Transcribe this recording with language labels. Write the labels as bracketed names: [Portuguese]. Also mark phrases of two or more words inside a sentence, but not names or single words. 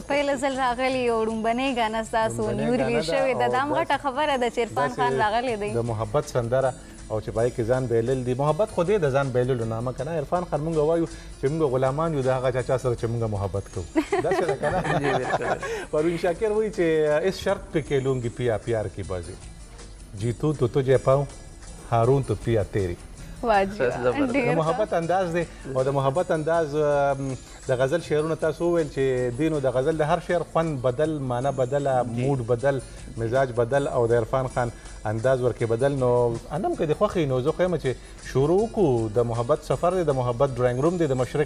[Pashto] په پیله ځل راغلی یو ړومبنۍ ګانه ستاسو [English] new release [Pashto] شوې ده دا هم غټه خبره ده چې عرفان خان راغلی دی د محبت سندره او چې پای کې ځان بیلل دي محبت خو دې د ځان بیللو نامه که نه عرفان خان مونږ وایو چې مونږ غلامان یو د هغه چا سره چې مونږ محبت کوو داسې ده که نه پروین شاکر وایي چې [Urdu] اس شرط پہ کھیلوں گی پیا پیار کی بازی جیتوں تو تجھے پاؤں ہاروں تو پیا تیری [Pashto] د محبت انداز دی او د محبت انداز د غزل شعرونه تاسو وویل چې دینو د غزل د هر شعر خوند بدل معنی بدله موډ بدل مزاج بدل او د عرفان خان انداز ورکې بدل نو انم که د خوښې نو زه خو یم چې شروع وکړو د محبت سفر دی د محبت [English] drawing room [Pashto] دی د مشرق